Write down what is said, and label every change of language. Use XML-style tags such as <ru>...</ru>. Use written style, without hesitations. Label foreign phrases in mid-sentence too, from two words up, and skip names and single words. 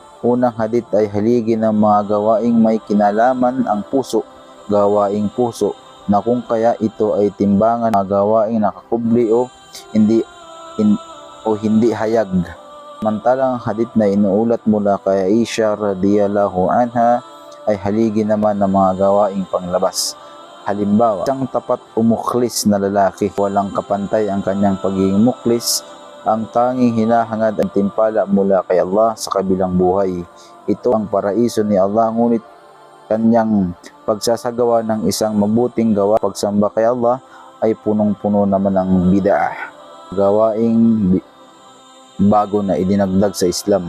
<tl>Unang hadith ay haligi ng mga gawaing may kinalaman ang puso, gawaing puso, na kung kaya ito ay timbangan ng gawaing nakakubli o hindi hayag. Samantalang hadith na inuulat mula kay Aisha</tl> <ar>رضي الله عنها</ar> <tl>ay haligi naman ng mga gawaing panglabas. Halimbawa, isang tapat o muklis na lalaki, walang kapantay ang kanyang pagiging muklis, ang tanging hinahangad ang timpala mula kay Allah sa kabilang buhay. Ito ang paraiso ni Allah, ngunit kanyang pagsasagawa ng isang mabuting gawa, pagsamba kay Allah, ay punong-puno naman ng bid'ah, gawaing bago na idinagdag sa Islam.</tl>